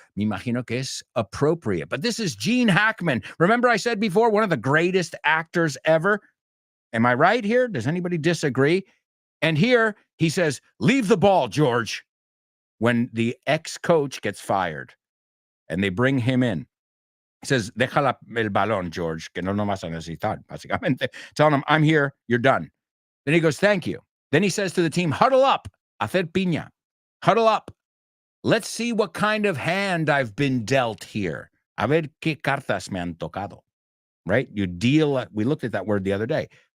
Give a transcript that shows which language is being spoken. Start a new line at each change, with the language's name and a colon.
Spanish: Me imagino que es
English: appropriate. But this is Gene Hackman. Remember I said before, one of the greatest actors ever? Am I right here? Does anybody disagree? And here he says, leave the ball, George, when the ex-coach gets fired, and they bring him in. He says,
Spanish: deja el balón, George, que no lo vas a necesitar.
English: Básicamente, telling him, I'm here, you're done. Then he goes, thank you. Then he says to the team, huddle up,
Spanish: hacer piña,
English: huddle up. Let's see what kind of hand I've been dealt here.
Spanish: A ver qué cartas me han tocado,
English: right? You deal, we looked at that word the other day.